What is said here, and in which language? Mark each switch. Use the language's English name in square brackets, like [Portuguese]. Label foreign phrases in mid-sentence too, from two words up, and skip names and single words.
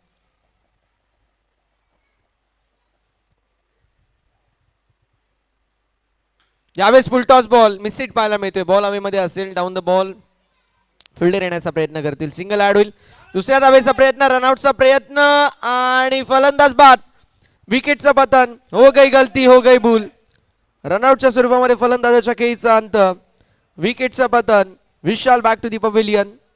[Marathi] यावेळेस [English] full toss ball mishit [Marathi] पाहायला मिळतोय. बॉल हवेमध्ये असेल. [English] down the ball [Marathi] फिल्डर येण्याचा प्रयत्न करतील. [English] single add [Marathi] होईल. दुसऱ्या धावेचा प्रयत्न, रनआउटचा प्रयत्न आणि फलंदाज बाद. विकेटचं पतन. [Hindi] हो गई गलती, हो गई भूल. [Marathi] रनआउटच्या स्वरूपामध्ये फलंदाजाच्या खेळीचा अंत. विकेटचं पतन. विशाल [English] back to the pavilion.